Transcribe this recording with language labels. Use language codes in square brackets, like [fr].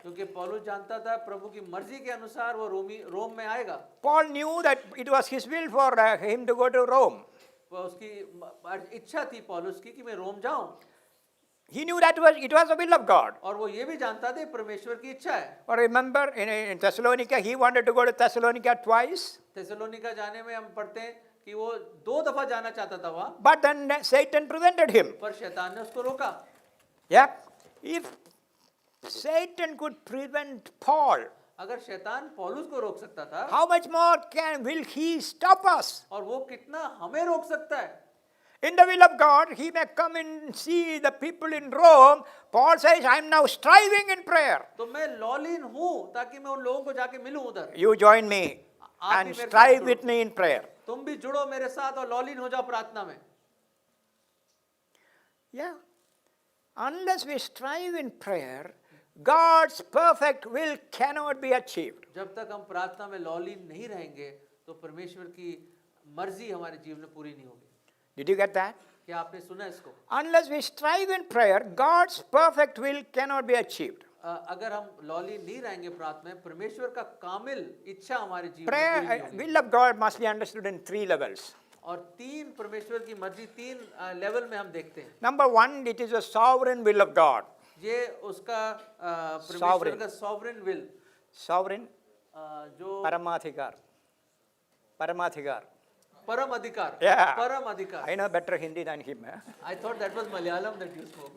[hi] क्योंकि पौलुस जानता था प्रभु की मर्जी के अनुसार वो रोम में आएगा. [en] Paul knew that it was his will for him to go to Rome. [hi] वो उसकी इच्छा थी पौलुस की कि मैं रोम जाऊं. [en] He knew that it was the will of God. [hi] और वो ये भी जानता था परमेश्वर की इच्छा है. [en] Or remember in Thessalonica, he wanted to go to Thessalonica twice. [hi] थेसलोनिका जाने में हम पढ़ते हैं कि वो 2 दफा जाना चाहता था वहाँ. [en] But then Satan prevented him. [hi] पर शैतान ने उसको रोका. [en] Yeah. If Satan could prevent Paul, [hi] अगर शैतान पौलुस को रोक सकता था, [en] how much more will he stop us? [hi] और वो कितना हमें रोक सकता है. [en] In the will of God, he may come and see the people in Rome. Paul says, I am now striving in prayer. [hi] तो मैं लॉलीन हूँ ताकि मैं उन लोगों को जाके मिलूं उधर. [en] You join me [hi] आप [en] and [hi] भी मेरे साथ [en] strive [hi] judo. [en] with me in prayer. [hi] तुम भी जुड़ो मेरे साथ और लॉलीन हो जाओ प्रार्थना में. [en] Yeah. Unless we strive in prayer, God's perfect will cannot be achieved. [hi] जब तक हम प्रार्थना में लॉलीन नहीं रहेंगे तो परमेश्वर की मर्जी हमारे जीवन में पूरी नहीं होगी. [en] Did you get that? [hi] क्या आपने सुना इसको? [en] Unless we strive in prayer, God's perfect will cannot be achieved. [hi] अगर हम लॉलीन नहीं रहेंगे प्रार्थना में परमेश्वर का कामिल इच्छा हमारे जीवन में पूरी [en] Prayer, [hi] नहीं होगी. [en] will of God must be understood in 3 levels. [hi] और 3 परमेश्वर की मर्जी 3 लेवल में हम देखते हैं. [en] Number 1, it is a sovereign will of God. [hi] ये उसका परमेश्वर [en] Sovereign. का sovereign will Sovereign, [hi] जो Paramadhikar. Paramadhikar. परम अधिकार. [en] Yeah. [hi] परम अधिकार. [en] I know better Hindi than him. I thought that was Malayalam that you spoke.